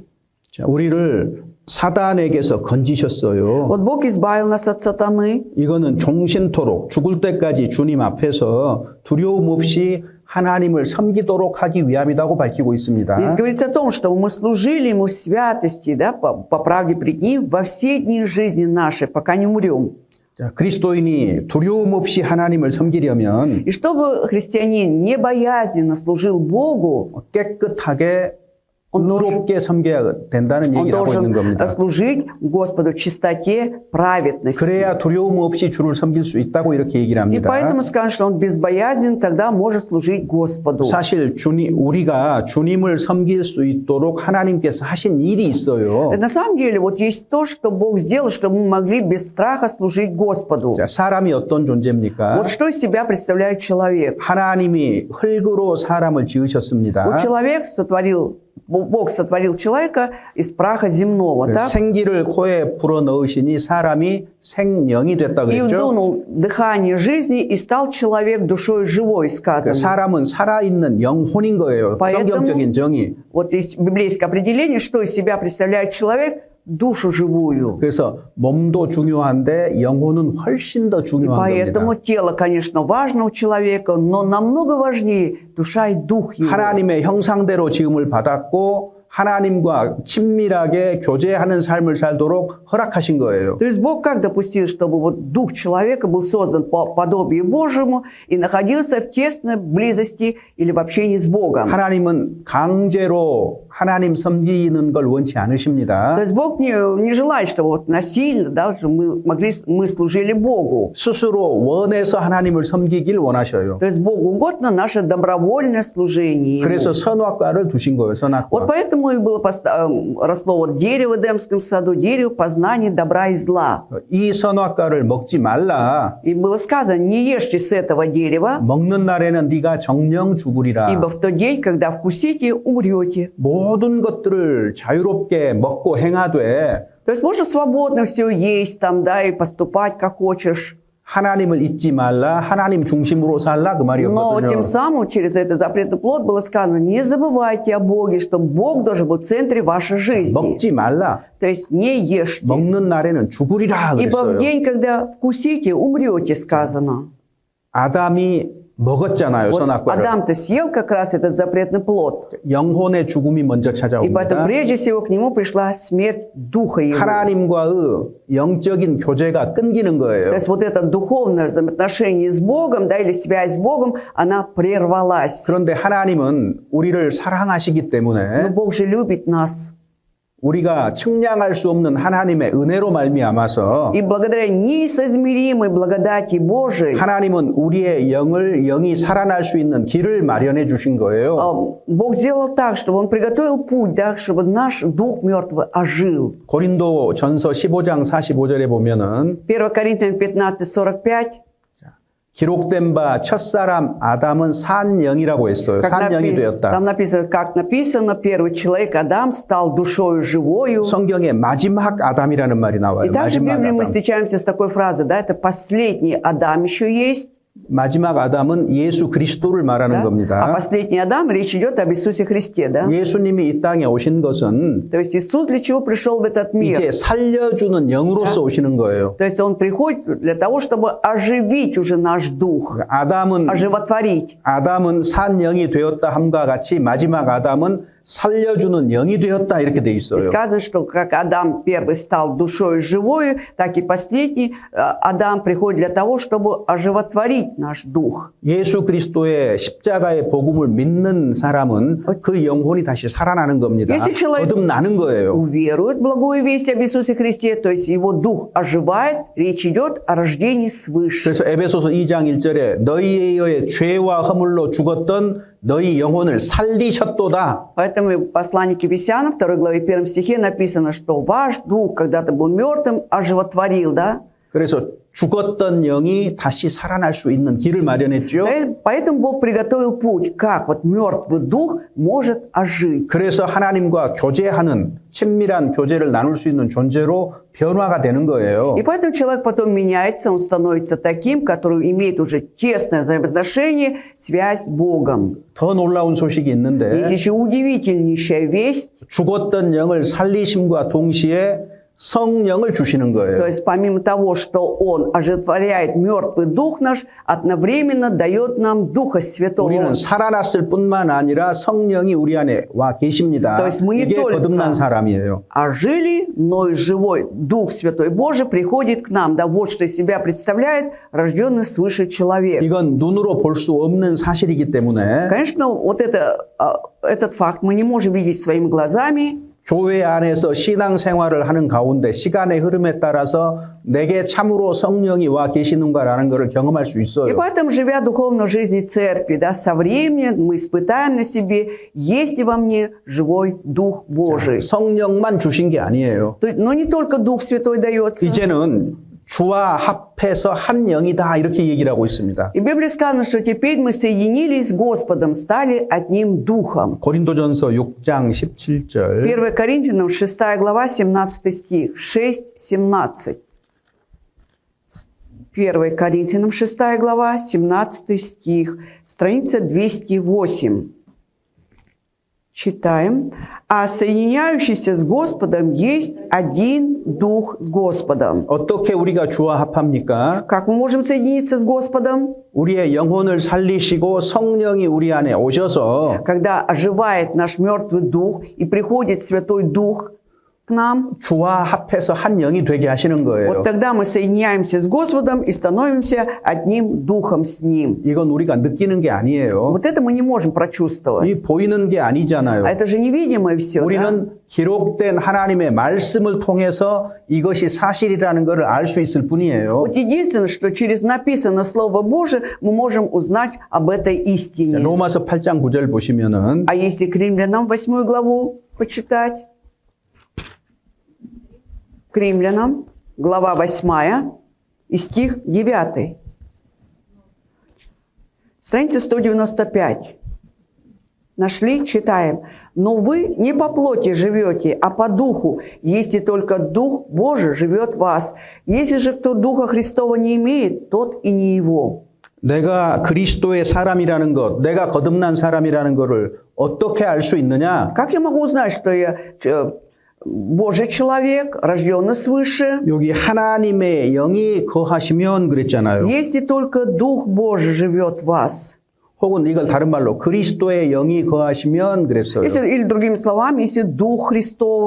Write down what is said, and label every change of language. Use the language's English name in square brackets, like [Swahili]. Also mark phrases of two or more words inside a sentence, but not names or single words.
[Korean] 자, 우리를 사단에게서 건지셨어요. [Russian] Вот Бог избавил нас от сатаны. [Korean] 이거는 종신토록 죽을 때까지 주님 앞에서 두려움 없이 하나님을 섬기도록 하기 위함이라고 밝히고 있습니다. [Russian] Здесь говорится о том, что мы служили Ему в святости, да, по правде пред Ним во все дни жизни нашей, пока не умрем. [Korean] 자, 그리스도인이 두려움 없이 하나님을 섬기려면 [Russian] И чтобы христианин не боязненно служил Богу, [Korean] 깨끗하게 의롭게 섬겨야 된다는 [Russian] он [Korean] 얘기를 하고 있는 [Russian] должен [Korean] 겁니다. [Russian] служить Господу в чистоте праведности. [Korean] 그래야 두려움 없이 주를 섬길 수 있다고 이렇게 얘기를 [Russian] И [Korean] 합니다. [Russian] поэтому сказано, что он безбоязнен, тогда может служить Господу. [Korean] 사실 우리가 주님을 섬길 수 있도록 하나님께서 하신 일이 있어요. [Russian] На самом деле, вот есть то, что Бог сделал, чтобы мы могли без страха служить Господу. [Korean] 자, 사람이 어떤 존재입니까? [Russian] Вот что из себя представляет человек. [Korean] 하나님이 흙으로 사람을 지으셨습니다. [Russian] Вот Бог сотворил человека из праха земного, так? [Korean] 생기를 코에 불어 넣으시니 사람이 생령이 됐다 [Russian] И [Korean] 그랬죠. [Russian] вдунул дыхание жизни, и стал человек душой живой, сказано. [Korean] 사람은 살아있는 영혼인 거예요. [Russian] Поэтому- [Korean] 성경적인 정의. [Russian] Вот есть библейское определение, что из себя представляет человек, душу живую. [Korean] 그래서 몸도 중요한데 영혼은 훨씬 더 [Russian] И [Korean] 중요한 [Russian] поэтому [Korean] 겁니다. [Russian] тело, конечно, важно у человека, но намного важнее душа и дух его. [Korean] 하나님의 형상대로 지음을 받았고 하나님과 친밀하게 교제하는 삶을 살도록 허락하신 거예요. [Russian] То есть Бог как допустил, чтобы вот дух человека был создан по подобию Божьему и находился в тесной близости или в общении с Богом? [Korean] 하나님은 강제로 하나님 섬기는 걸 원치 [Russian] То [Korean] 않으십니다. [Russian] есть Бог не желает, чтобы вот насильно, да, чтобы мы служили Богу. [Korean] 스스로 원해서 하나님을 섬기길 원하셔요. [Russian] То есть Богу угодно наше добровольное служение Ему. [Korean] 그래서 선악과를 두신 거예요. [Russian] Вот [Korean] 선악과. [Russian] поэтому и было росло вот дерево в Эдемском саду, дерево познания добра и зла. [Korean] 이 선악과를 먹지 말라. [Russian] И было сказано, не ешьте с этого дерева, [Korean] 먹는 날에는 네가 정령 죽으리라. [Russian] ибо в тот день, когда вкусите, умрете. [Korean] 모든 것들을 자유롭게 먹고 행하되 [Russian] То есть можно свободно все есть там, да, и поступать как хочешь. [Korean] 하나님을 잊지 말라. 하나님 중심으로 살라 그 [Russian] Но [Korean] 말이었거든요. [Russian] тем самым через этот запретный плод было сказано, не забывайте о Боге, что Бог должен быть в центре вашей жизни. [Korean] 먹지 말라. [Russian] То есть не ешьте. [Korean] 먹는 날에는 죽으리라 [Russian] Ибо в [Korean] 그랬어요. [Russian] день, когда вкусите, умрете, сказано. [Korean] 아담이 먹었잖아요. [Russian] Вот [Korean] 선악과를. [Russian] Адам-то съел как раз этот запретный плод. [Korean] 영혼의 죽음이 먼저 [Russian] И поэтому [Korean] 찾아옵니다. [Russian] прежде всего к нему пришла смерть духа его. [Korean] 하나님과의 영적인 교제가 끊기는 [Russian] То [Korean] 거예요. [Russian] есть вот это духовное взаимоотношение с Богом, да, или связь с Богом, она прервалась. [Korean] 그런데 하나님은 우리를 사랑하시기 [Russian] Но [Korean] 때문에 [Russian] Бог же любит нас. [Korean] 우리가 측량할 수 없는 하나님의 은혜로 말미암아서 [Russian] И благодаря неизмеримой благодати Божией [Korean] 하나님은 우리의 영이 살아날 수 있는 길을 마련해 주신 거예요. [Russian] Бог сделал так, чтобы Он приготовил путь, да, чтобы наш дух мертвый ожил. [Korean] 고린도 전서 15장 45절에 보면은 [Russian] 1 Коринфянам 15:45. [Korean] 기록된 바 첫사람 아담은 산 영이라고 했어요. 산 영이 되었다. [Russian] Там написано, как написано, первый человек Адам стал душою живою. [Korean] 성경에 마지막 아담이라는 말이 나와요. [Russian] И также в [Korean] 마지막 [Russian] Библии мы [Korean] 아담. [Russian] встречаемся с такой фразой, да, это последний Адам еще есть. [Korean] 마지막 아담은 예수 그리스도를 말하는 [Russian] Да? А [Korean] 겁니다. [Russian] последний Адам, речь идет об Иисусе Христе, да? [Korean] 예수님이 이 땅에 오신 것은 [Russian] То есть Иисус для чего пришел в этот мир? [Korean] 이제 살려주는 영으로서 오시는 거예요. [Russian] То есть Он приходит для того, чтобы оживить уже наш дух, [Korean] 아담은 [Russian] оживотворить. [Korean] 산 영이 되었다 함과 같이 마지막 아담은 살려주는 영이 되었다 이렇게 돼 [Russian] И [Korean] 있어요. [Russian] сказано, что как Адам первый стал душой живою, так и последний Адам приходит для того, чтобы оживотворить наш дух. [Korean] 예수 그리스도의 십자가의 복음을 믿는 사람은 그 영혼이 다시 살아나는 겁니다. [Russian] Если человек [Korean] 거듭나는 거예요. [Russian] уверует в благую весть об Иисусе Христе, то есть его дух оживает, речь идет о рождении свыше. [Korean] 그래서 에베소서 2장 1절에 너희의 죄와 허물로 죽었던 너희 영혼을 살리셨도다. [Russian] Поэтому в послании к Ефесянам, 2 главе 1 стихе написано, что ваш дух когда-то был мертвым, оживотворил, да? [Korean] 그래서 죽었던 영이 다시 살아날 수 있는 길을 마련했죠. [Russian] Поэтому Бог приготовил путь, как вот мертвый дух может ожить. [Korean] 그래서 하나님과 교제하는 친밀한 교제를 나눌 수 있는 존재로 변화가 되는 거예요. [Russian] И поэтому человек потом меняется, он становится таким, который имеет уже тесное взаимоотношение, связь с Богом. [Korean] 더 놀라운 소식이 있는데 [Russian] Есть еще удивительнейшая весть. [Korean] 죽었던 영을 살리심과 동시에 성령을 주시는 [Russian] То [Korean] 거예요. [Russian] есть помимо того, что Он оживотворяет мертвый дух наш, одновременно дает нам Духа Святого. [Korean] 우리는 살아났을 뿐만 아니라 성령이 우리 안에 와 계십니다. [Russian] То есть мы не [Korean] 이게 [Russian] только [Korean] 거듭난 사람이에요. [Russian] А жили, но и живой Дух Святой Божий приходит к нам. Да, вот что из себя представляет рожденный свыше человек. [Korean] 이건 눈으로 볼 수 없는 사실이기 때문에 [Russian] Конечно, вот этот факт мы не можем видеть своими глазами. [Korean] 교회 안에서 신앙생활을 하는 가운데 시간의 흐름에 따라서 내게 참으로 성령이 와 계시는가라는 것을 경험할 수 [Russian] И [Korean] 있어요. [Russian] поэтому, живя духовной жизнью церкви, да, со временем мы испытаем на себе, есть ли во мне живой Дух Божий. [Korean] 성령만 주신 게 아니에요. [Russian] Но не только Дух Святой дается. [Korean] 이제는 주와 합해서 한 영이다 이렇게 얘기를 하고 있습니다. [Russian] И в Библии сказано, что теперь мы соединились с Господом, стали одним Духом. 고린도전서 6장 17절 1 Коринфянам 6 глава 17 стих. 6:17. 1 Коринфянам 6 глава 17 стих. Страница 208. Читаем. А соединяющийся с Господом есть один Дух с Господом. [Korean] 어떻게 우리가 주와 합합니까? [Russian] Как мы можем соединиться с Господом? [Korean] 우리의 영혼을 살리시고 성령이 우리 안에 오셔서 [Russian] Когда оживает наш мертвый дух и приходит Святой Дух к нам, [Korean] 주와 합해서 한 영이 되게 하시는 거예요. [Russian] вот тогда мы соединяемся с Господом и становимся одним Духом с Ним. [Korean] 이건 우리가 느끼는 게 아니에요. [Russian] Вот это мы не можем прочувствовать. [Korean] 이 보이는 게 아니잖아요. [Russian] А это же невидимое все. Да? [Korean] 우리는 기록된 하나님의 말씀을 통해서 이것이 사실이라는 것을 알 수 있을 뿐이에요. [Russian] Вот единственное, что через написанное Слово Божие мы можем узнать об этой истине. [Korean] 로마서 8장 9절 보시면은 [Russian] А если к Римлянам 8 главу почитать? К Римлянам, глава 8 и стих 9. Страница 195. Нашли? Читаем. «Но вы не по плоти живете, а по духу, если только Дух Божий живет в вас. Если же кто Духа Христова не имеет, тот и не его». [Korean] 내가 그리스도의 사람이라는 것, 내가 거듭난 사람이라는 것을 어떻게 알 수 있느냐? [Russian] Как я могу узнать, что я Божий человек, рожденный свыше? [Korean] 여기 하나님의 영이 거하시면 그랬잖아요. [Russian] Если только Дух Божий живет в вас. [Korean] 혹은 이걸 다른 말로 그리스도의 영이 거하시면 그랬어요. [Russian] Или другими словами, если Дух Христова